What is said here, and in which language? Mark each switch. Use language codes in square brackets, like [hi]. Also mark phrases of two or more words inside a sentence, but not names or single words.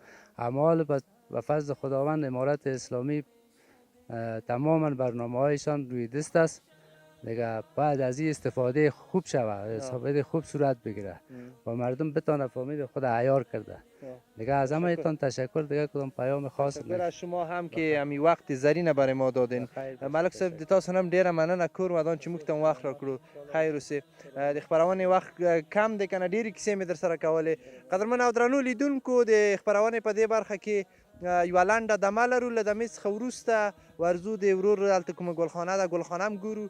[fa] اما حال به فضل خداوند امارت اسلامی تماما برنامه هایشان روی دست است. دیگه باید از این استفاده خوب شود، استفاده خوب صورت بگیره و مردم بتونه فهمید خود عیار کرده. دیگه از همه ایتان تشکر. دیگه کدام پیام خاص تشکر از شما هم که امی وقت زرینه برای ما دادین. [ps] ملک صاحب دتاس هم ډیره مننه کور ودان چې موږ ته وخت راکړو. خیر اوسې. د خبرونې وخت کم دی کنه ډیرې کیسې مې در سره کولې. قدرمن او درنو لیدونکو د خبرونې په دې برخه کې یوه لنډه دمه لرو. له دمې څخه وروسته ورځو د ورور هلته کومه ګلخانه ده، ګلخانه هم ګورو.